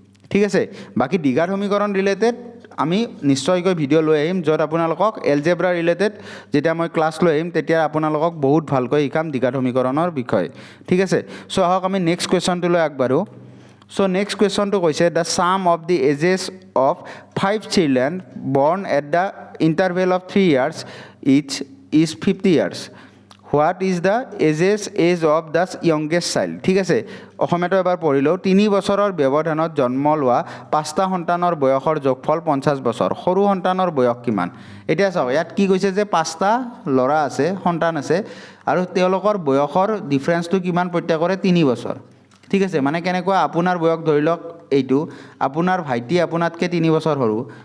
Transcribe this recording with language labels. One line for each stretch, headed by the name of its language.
Assamese: ঠিক আছে বাকি দ্বিঘাত সমীকৰণ ৰিলেটেড আমি নিশ্চয়কৈ ভিডিও লৈ আহিম যত আপোনালোকক এলজেব্ৰা ৰিলেটেড যেটা মই ক্লাস লৈ আহিম তেতিয়া আপোনালোকক বহুত ভালকৈ শিকাম দ্বিঘাত সমীকৰণৰ বিষয় ঠিক আছে সো আহক আমি নেক্সট কোৱেশ্চনটো লৈ আগবাঢ়ো
English: So next question to question the sum of the ages of 5 children born at the interval of 3 years each is 50 years. What is the age of the youngest child?
Assamese: ঠিক আছে অসমীয়াটো এবাৰ পঢ়িলো 3 বছৰৰ ব্যৱধানত জন্ম লোৱা পাঁচটা সন্তানৰ বয়সৰ যোগফল 50 বছৰ সৰু সন্তানৰ বয়স কিমান এতিয়া চাওক ইয়াত কি কৈছে যে পাঁচটা ল'ৰা আছে সন্তান আছে আৰু তেওঁলোকৰ বয়সৰ ডিফাৰেন্সটো কিমান প্ৰত্যেকৰে 3 বছৰ ঠিক আছে মানে কেনেকুৱা আপোনাৰ বয়স ধৰি লওক এইটো আপোনাৰ ভাইটি আপোনাতকৈ 3 বছৰ সৰু